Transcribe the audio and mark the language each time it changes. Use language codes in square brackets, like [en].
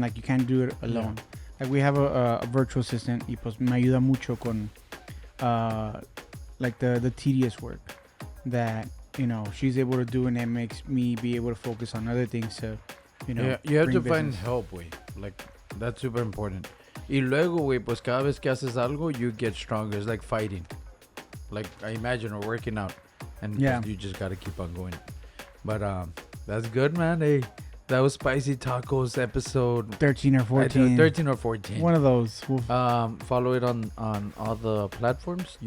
[en] Like, you can't do it alone. Yeah. Like, we have a virtual assistant [es] y pues me ayuda mucho con [en] like the tedious work that, you know, she's able to do, and it makes me be able to focus on other things to, you know. Yeah, you have to find help, güey. Like, that's super important. [es] Y luego, güey, pues cada vez que haces algo, [en] you get stronger. It's like fighting. Like, I imagine, or working out. And yeah, you just got to keep on going. But that's good, man. Hey, that was Spicy Tacos episode 13 or 14. 13 or 14. One of those. Follow it on all the platforms.